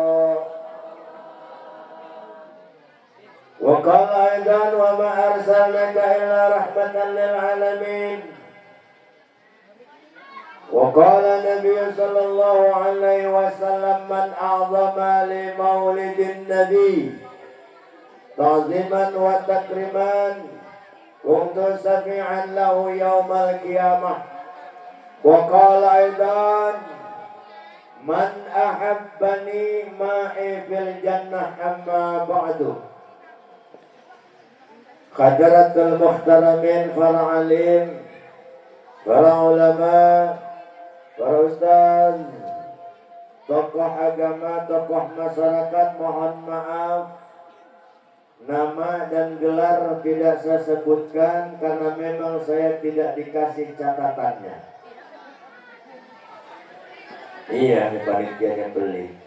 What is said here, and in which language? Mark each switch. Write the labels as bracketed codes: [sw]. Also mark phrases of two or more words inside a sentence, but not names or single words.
[ar] وقال أيضا وما أرسلناك إلا رحمة للعالمين. وقال النبي صلى الله عليه وسلم من عظم لمولد النبي تعظيما وتكريما كنت شفيعا له يوم القيامة. وقال أيضا من أحبني معي في الجنة أما بعد. حضرة المحترمين, [id] para alim, para ulama, para ustaz, tokoh agama, tokoh masyarakat, mohon maaf nama dan gelar tidak saya sebutkan karena memang saya tidak dikasih catatannya. Iya, ini panitia yang beli.